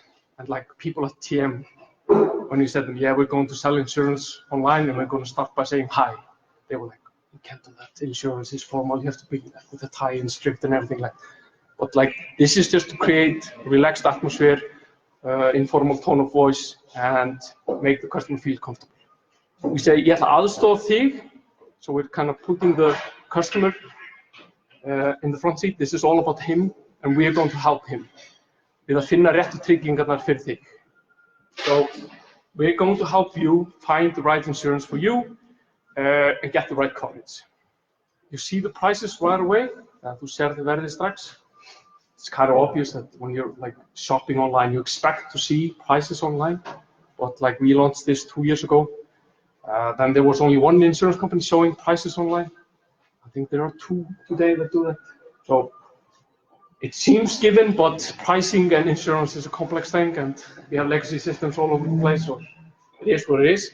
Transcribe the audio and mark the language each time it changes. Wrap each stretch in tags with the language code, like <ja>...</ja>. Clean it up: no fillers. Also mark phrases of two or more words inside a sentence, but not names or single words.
<en>And like people at TM, when you said them, yeah, we're going to sell insurance online and we're going to start by saying hi, they were like, you can't do that. Insurance is formal, you have to be with a tie and strict and everything like that. But like, this is just to create a relaxed atmosphere, informal tone of voice, and make the customer feel comfortable. We say,</en> <is>ég ætla aðstoða þig,</is> <en>so we're kind of putting the customer in the front seat. This is all about him, and we are going to help him with</en> <is>að finna réttu tryggingarnar fyrir þig.</is> <en>So we're going to help you find the right insurance for you and get the right coverage. You see the prices right away.</en> <is>Þú sérð verðið strax.</is> <en>It's kind of obvious that when you're like shopping online, you expect to see prices online. But like we launched this 2 years ago, then there was only one insurance company showing prices online. I think there are 2 today that do that. So it seems given, but pricing and insurance is a complex thing, and we have legacy systems all over the place, so it is what it is.</en>